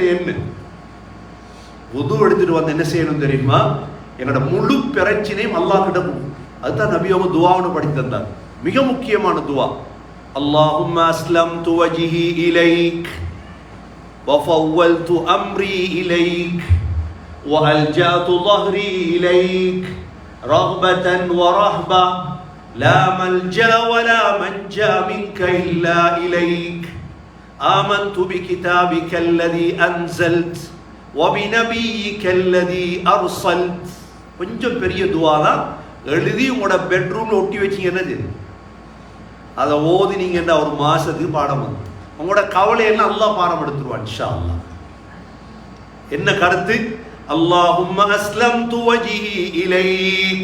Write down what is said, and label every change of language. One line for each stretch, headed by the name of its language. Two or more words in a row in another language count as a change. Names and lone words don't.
Tamil: என்ன வுது எடுத்துட்டு வந்து என்ன செய்யணும் தெரியுமா? என்னோட முழு பிரச்சனையும் அல்லாஹ் கிட்ட போகும். அதுதான் நபி அவங்க துவாவுன்னு படித்து தந்தார். மிக முக்கியமான துவா,
Arabic: اللهم أسلمت وجهي إليك وفوضت أمري إليك وألجأت ظهري إليك رغبة ورهبة لا ملجأ ولا منجا منك إلا إليك آمنت بكتابك الذي أنزلت وبنبيك الذي أرسلت.
Tamil: கொஞ்சம் பெரிய துவா தான். எழுதி உங்களோட பெட்ரூம்ல ஒட்டி வச்சீங்கன்னா அதை ஓதினீங்கன்னா ஒரு மாசத்துக்கு பாடம் வந்து உங்களோட கவலையெல்லாம் அல்லாஹ் பாடம் எடுத்துருவான்
Arabic: إن شاء الله.
Tamil: என்ன கருத்து?
Arabic: اللهم أسلمت وجهي إليك.